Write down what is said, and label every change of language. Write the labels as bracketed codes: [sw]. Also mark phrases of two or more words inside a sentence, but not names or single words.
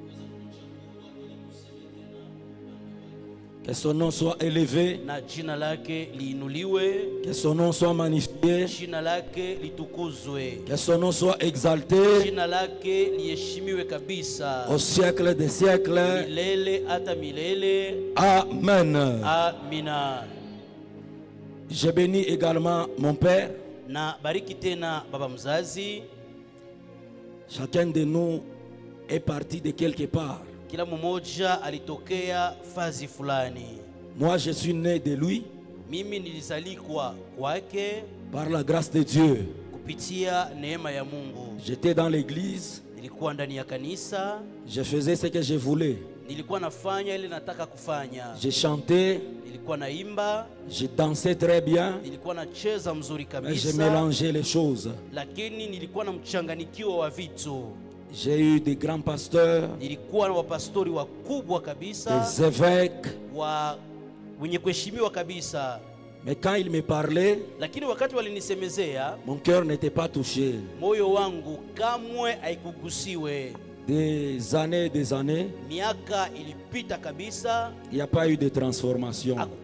[fr] Que son nom soit élevé, que son nom soit magnifié, que son nom soit exalté au siècle des siècles. Amen. Je bénis également mon Père. Chacun de nous est parti de quelque part. [sw] Kila mmoja alitokea fazi fulani. [fr] Moi je suis né de lui. [sw] Mimi nilizalikwa kwake [fr] par la grâce de Dieu. [sw] Kupitia neema ya Mungu. [fr] J'étais dans l'église. [sw] Nilikuwa ndani ya kanisa. [fr] Je faisais ce que je voulais. [sw] Nilikuwa nafanya ile nataka kufanya. [fr] Je chantais. [sw] Nilikuwa naimba. [fr] Je dansais très bien. [sw] Nilikuwa nacheza mzuri kabisa. [fr] Mais je mélangeais les choses. [sw] Lakini nilikuwa na mchanganyiko wa vitu. [fr] J'ai eu des grands pasteurs, des évêques, mais quand ils me parlaient, mon cœur n'était pas touché. Des années, il n'y a pas eu de transformation.